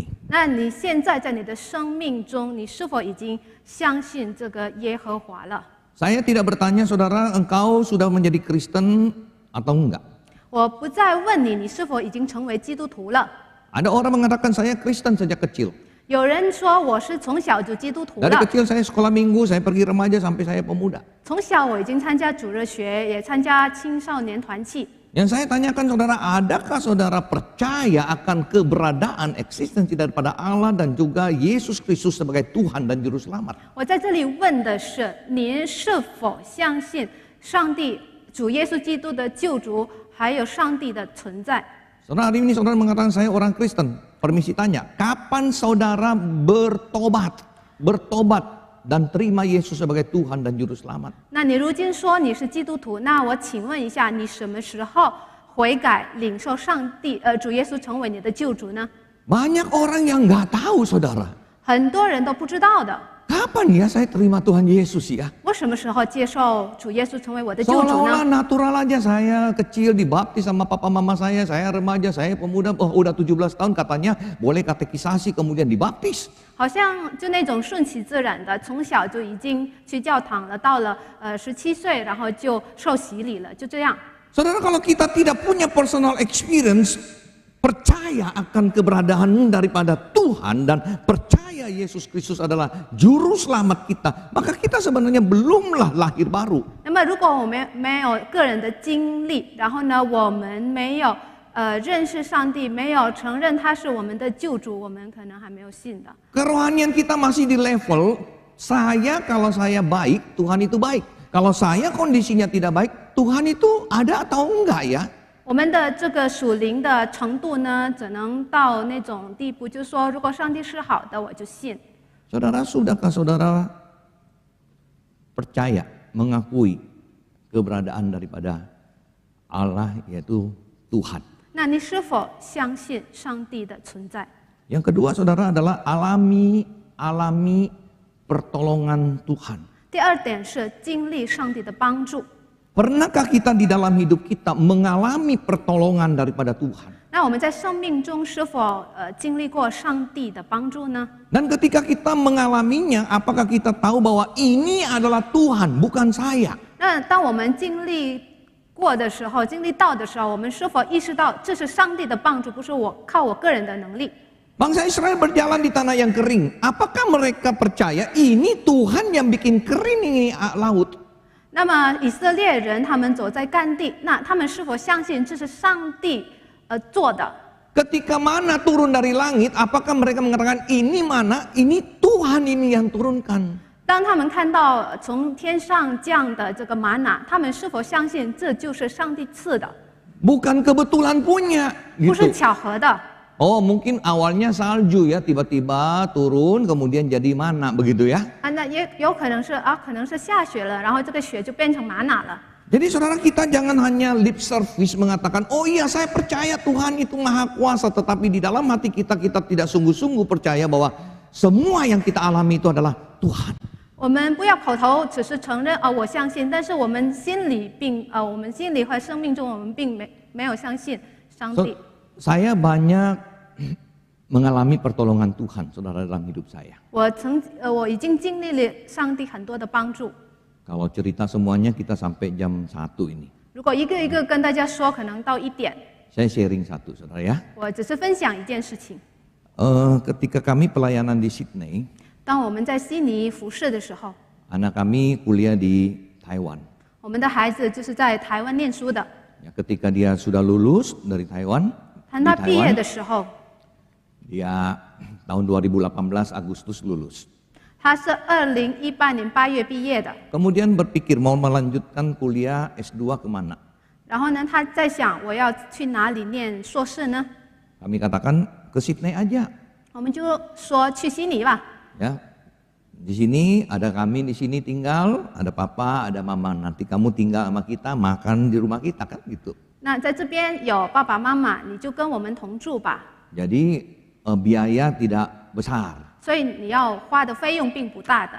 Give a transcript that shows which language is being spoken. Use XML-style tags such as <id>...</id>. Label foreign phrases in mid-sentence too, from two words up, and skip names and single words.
<zh>那你现在在你的生命中，你是否已经相信这个耶和华了？</zh> <id>Saya tidak bertanya saudara, engkau sudah menjadi Kristen atau enggak?</id> <zh>我不再问你，你是否已经成为基督徒了？</zh> <id>Ada orang mengatakan saya Kristen sejak kecil.</id> <zh>有人说我是从小就基督徒</zh> <id>Dari</id> <zh>了，</zh> <id>kecil saya sekolah minggu, saya pergi remaja sampai saya pemuda.</id> <zh>从小我已经参加主日学，也参加青少年团契。</zh> <id>Yang saya tanyakan saudara, adakah saudara percaya akan keberadaan eksistensi daripada Allah dan juga Yesus Kristus sebagai Tuhan dan Juru Selamat?</id> <zh>我在这里问的是，您是否相信上帝、主耶稣基督的救赎，还有上帝的存在？</zh> <id>Saudara, hari ini saudara mengatakan saya orang Kristen. Permisi tanya, kapan saudara bertobat dan terima Yesus sebagai Tuhan dan Juru Selamat?</id> <zh>那你如今说你是基督徒，那我请问一下，你什么时候悔改，领受上帝主耶稣成为你的救主呢？</zh> <id>Banyak orang yang nggak tahu saudara.</id> <zh>很多人都不知道的。</zh> <id>Kapan ya saya terima Tuhan Yesus ya?</id> <zh>我什么时候接受主耶稣成为我的救主</zh> <id>Seolah-olah</id> <zh>呢？</zh> <id>natural aja, saya kecil dibaptis sama papa mama saya remaja, saya pemuda, oh udah 17 tahun katanya boleh katekisasi kemudian dibaptis.</id> <zh>好像就那种顺其自然的，从小就已经去教堂了，到了17岁，然后就受洗礼了，就这样。</zh> <id>Saudara, kalau kita tidak punya</id> <en>personal experience,</en> <id>percaya akan keberadaan daripada Tuhan dan percaya Yesus Kristus adalah juru selamat kita, maka kita sebenarnya belumlah lahir baru.</id> <zh>那么，如果我们没有个人的经历，然后呢，我们没有认识上帝，没有承认他是我们的救主，我们可能还没有信的。</zh> <id>Kerohanian kita masih di level kalau saya baik, Tuhan itu baik. Kalau saya kondisinya tidak baik, Tuhan itu ada atau enggak ya?</id> <zh>我们的这个属灵的程度呢，只能到那种地步，就是说，如果上帝是好的，我就信。</zh> <id>Saudara, sudahkah saudara percaya, mengakui keberadaan daripada Allah yaitu Tuhan?</id> <zh>那你是否相信上帝的存在？</zh> <id>Yang kedua saudara adalah alami pertolongan Tuhan.</id> <zh>第二点是经历上帝的帮助。</zh> <id>Pernahkah kita di dalam hidup kita mengalami pertolongan daripada Tuhan?</id> <zh>那我们在生命中是否经历过上帝的帮助呢？</zh> <id>Dan ketika kita mengalaminya, apakah kita tahu bahwa ini adalah Tuhan, bukan saya?</id> <zh>那当我们经历过的时候，经历到的时候，我们是否意识到这是上帝的帮助，不是靠我个人的能力？</zh> <id>Bangsa Israel berjalan di tanah yang kering. Apakah mereka percaya ini Tuhan yang bikin kering ini laut?</id> <zh>那么以色列人他们走在干地，那他们是否相信这是上帝做的？</zh> <id>Ketika mana turun dari langit, apakah mereka mengatakan ini mana? Ini Tuhan ini yang turunkan.</id> <zh>当他们看到从天上降的这个玛瑙，他们是否相信这就是上帝赐的？</zh> <id>Bukan kebetulan punya.</id> <zh>不是</zh> <id>Gitu.</id> <zh>巧合的。</zh> <id>Oh mungkin awalnya salju ya, tiba-tiba turun kemudian jadi mana begitu ya.</id> <zh>那也有可能是可能是下雪了，然后这个雪就变成玛瑙了。</zh> <id>Jadi saudara, kita jangan hanya</id> <en>lip service</en> <id>mengatakan, oh iya saya percaya Tuhan itu maha kuasa, tetapi di dalam hati kita tidak sungguh-sungguh percaya bahwa semua yang kita alami itu adalah Tuhan.</id> <zh>我们不要口头只是承认我相信，但是我们心里和生命中我们并没有相信上帝。</zh> <id>Saya banyak mengalami pertolongan Tuhan, saudara, dalam hidup saya.</id> <zh>我已经经历了上帝很多的帮助。</zh> <id>Kalau cerita semuanya kita sampai jam 1 ini.</id> <zh>如果一个一个跟大家说，可能到1点。</zh> <id>Saya sharing satu, saudara ya.</id> <zh>我只是分享一件事情。</zh> <id>Ketika kami pelayanan di Sydney,</id> <zh>当我们在悉尼服侍的时候，</zh> <id>anak kami kuliah di Taiwan.</id> <zh>我们的孩子就是在台湾念书的。</zh> <id>Ya, ketika dia sudah lulus dari Taiwan,</id> <zh>当他毕业的时候，</zh> <id>dia tahun 2018 Agustus lulus.</id> <zh>他是2018年8月毕业的。</zh> <id>Kemudian berpikir mau melanjutkan kuliah S2 kemana?</id> <zh>然后呢，他在想我要去哪里念硕士呢？</zh> <id>Kami katakan ke Sydney aja.</id> <zh>我们就说去悉尼吧。</zh> <id>Ya, di sini ada kami di sini tinggal, ada papa, ada mama. Nanti kamu tinggal sama kita, makan di rumah kita kan gitu.</id> <zh>那在这边有爸爸妈妈，你就跟我们同住吧。</zh> <id>Jadi biaya tidak besar.</id> <zh>所以你要花的费用并不大的。</zh>